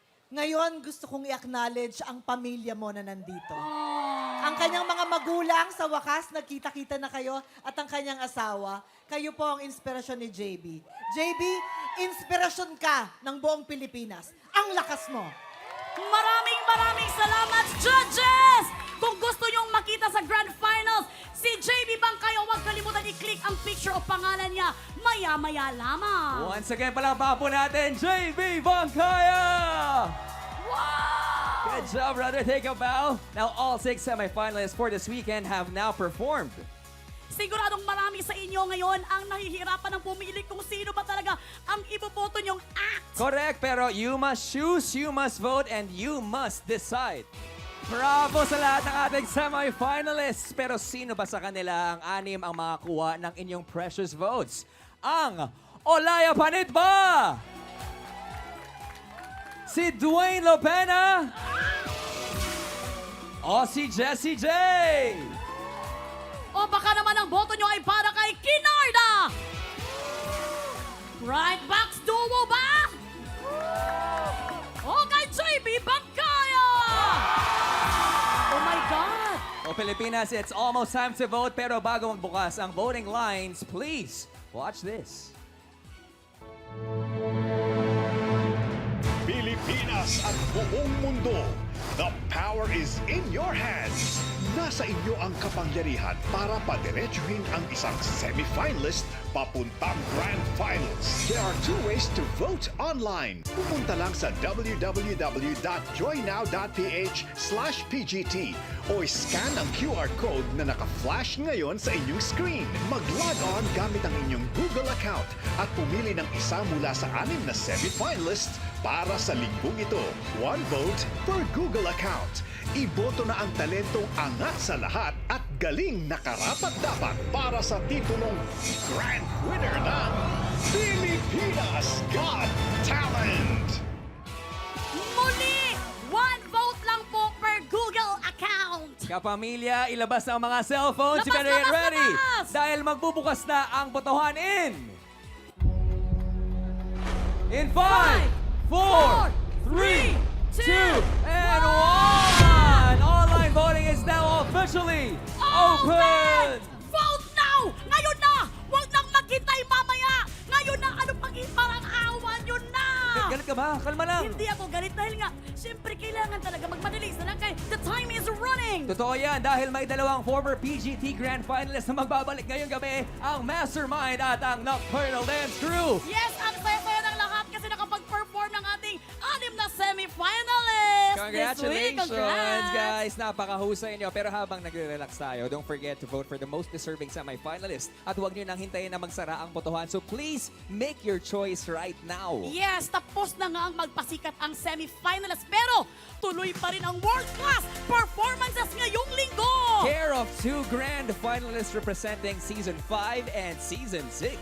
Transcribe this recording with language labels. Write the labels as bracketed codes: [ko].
[tl] Ngayon, gusto kong i-acknowledge ang pamilya mo na nandito. Ang kanyang mga magulang, sa wakas, nagkita-kita na kayo, at ang kanyang asawa, kayo po ang inspirasyon ni JB. JB, inspirasyon ka ng buong Pilipinas. Ang lakas mo. Maraming salamat, judges! Kung gusto nyong makita sa Grand Finals, si JB Bangkayo, huwag kalimutan i-click ang picture o pangalan niya maya-maya lamang. [en] Once again, [tl] palakpakan po natin, JB Bangkaya! [en] Wow! Good job, brother. Take a bow. Now, all 6 semifinalists for this weekend have now performed. [tl] Siguradong marami sa inyo ngayon ang nahihirapan ng pumili kung sino ba talaga ang iboboto nyong act. [en] Correct, [tl] pero [en] you must choose, you must vote, and you must decide. [tl] Bravo sa lahat ng ating semi-finalists. Pero sino ba sa kanila ang 6 ang makakuha ng inyong [en] precious votes? [tl] Ang Olaya Panit ba? Si Dwayne Lopena? O si Jessie J? O baka naman ang boto nyo ay para kay Kinarda? Right backs duo ba? O kay JB Bangkaya? [en] Oh my God! O Pilipinas, it's almost time to vote. [tl] Pero bago magbukas ang [en] voting lines, please watch this. Pilipinas at buong mundo, the power is in your hands. [tl] Nasa inyo ang kapangyarihan para padiretsuhin ang isang semi-finalist papuntang Grand Finals. [en] There are 2 ways to vote online. [tl] Pumunta lang sa www.joynow.ph/PGT o scan ang QR code na naka-flash ngayon sa inyong screen. Mag-log on gamit ang inyong Google account at pumili ng isa mula sa 6 na semi-finalists para sa linggong ito. [en] 1 vote per Google account. [tl] Iboto na ang talentong angat sa lahat at galing na karapat-dapat para sa titulong Grand Winner ng Pilipinas Got Talent! Muli, 1 vote lang po per Google account. Kapamilya, ilabas ang mga [en] cellphones. You better get ready. [tl] Dahil magbubukas na ang botohan [en] in 5, 4, 3, 2, and 1! Online voting is now officially open! Vote now! [tl] Ngayon na! Huwag nang maghintay mamaya! Ngayon na! Ano pang parang awa nyo na! Galit ka ba? Kalma lang. Hindi ako galit dahil nga, siyempre kailangan talaga magmadali sa lang kay [en] the time is running! [tl] Totoo yan dahil may 2 former PGT Grand Finalists na magbabalik ngayong gabi, ang Mastermind at ang Nocturnal Dance Crew. Yes, ang saya-saya ng lahat kasi nakapag-perform ng ating 6 na semi-finalists [en] this week. Congratulations, guys! [tl] Napakahusay nyo. Pero habang nagre-relax tayo, [en] don't forget to vote for the most deserving semi-finalist. [tl] At huwag nyo nang hintayin na magsara ang botohan. [en] So please, make your choice right now. [tl] Yes, tapos na nga ang magpasikat ang semi-finalists. Pero tuloy pa rin ang [en] world-class performances [tl] ngayong linggo. [en] Care of 2 grand finalists representing Season 5 and Season 6.